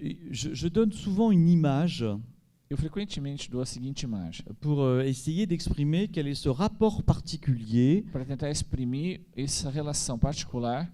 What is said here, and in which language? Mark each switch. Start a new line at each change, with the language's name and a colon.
French: Je donne souvent une image
Portuguese: Eu frequentemente dou a seguinte imagem
French: pour essayer d'exprimer quel est ce rapport particulier
Portuguese: para tentar exprimir essa relação particular